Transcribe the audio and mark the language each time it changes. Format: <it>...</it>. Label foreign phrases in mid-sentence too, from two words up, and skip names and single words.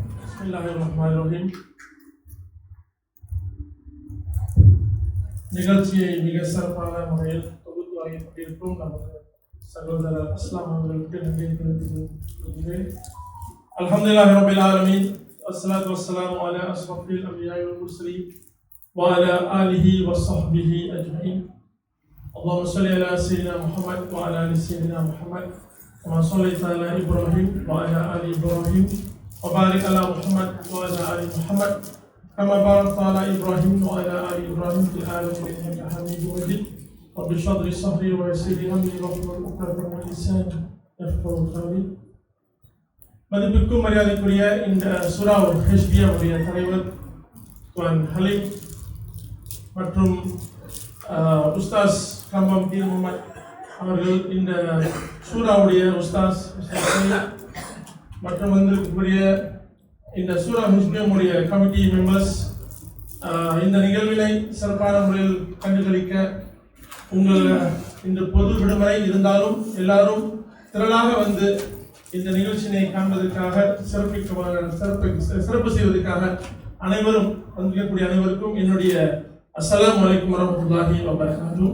<ta>நிகழ்ச்சியை மிக சிறப்பான முறையில் தொகுத்து வழங்கியிருக்கும் நமது சகோதரர் அஸ்லாம் அவர்களுக்கு நன்றி தெரிவித்துக் கொள்கிறேன்.</ta> <ar>الحمد لله رب العالمين، والصلاة والسلام على أشرف الأنبياء والمرسلين وعلى آله وصحبه أجمعين. اللهم صل على سيدنا محمد وعلى ال سيدنا محمد كما صليت على ابراهيم وعلى ال ابراهيم وبارك على محمد وعلى ال محمد كما باركت على ابراهيم وعلى ال ابراهيم في العالمين انك حميد مجيد. رب اشرح لي صدري ويسر لي امري واحلل عقدة من لساني يفقهوا قولي.</ar> <ta>மதிப்பிற்கும் மரியாதைக்குரிய இந்த சூரா ஹெச்பிஎம் உடைய தலைவர் துவான் ஹலீம் மற்றும் உஸ்தாஸ் கம்பம் பீர் முகமது அவர்கள், இந்த சூராவுடைய உஸ்தாஸ் மற்றும் வந்திருக்கக்கூடிய இந்த சூரா ஹெச்பிஎம் உடைய</ta> <en>committee members,</en> <ta>இந்த நிகழ்வினை சிறப்பான முறையில் கண்டுகளிக்க உங்கள் இந்த பொது விடுமுறை இருந்தாலும் எல்லாரும் திரளாக வந்து இந்த நிகழ்ச்சியினை காண்பதற்காக சிறப்பு செய்வதற்காக அனைவரும் வந்திருக்கக்கூடிய அனைவருக்கும் என்னுடைய</ta> <ar>السلام عليكم ورحمة الله وبركاته.</ar>